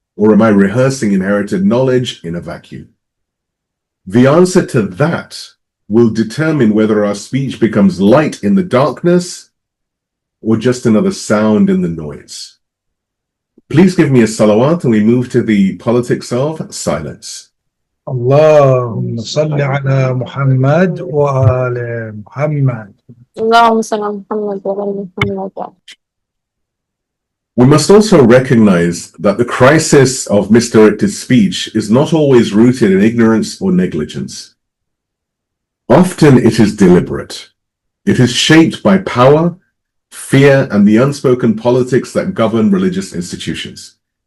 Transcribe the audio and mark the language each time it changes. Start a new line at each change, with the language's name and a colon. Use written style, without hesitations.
English: Or am I rehearsing inherited knowledge in a vacuum? The answer to that will determine whether our speech becomes light in the darkness or just another sound in the noise. Please give me a salawat and we move to the politics of silence.
Arabic: اللهم صل على محمد وآل محمد. اللهم صل على محمد وعلى محمد.
English: We must also recognize that the crisis of misdirected speech is not always rooted in ignorance or negligence. Often it is deliberate. It is shaped by power, fear, and the unspoken politics that govern religious institutions.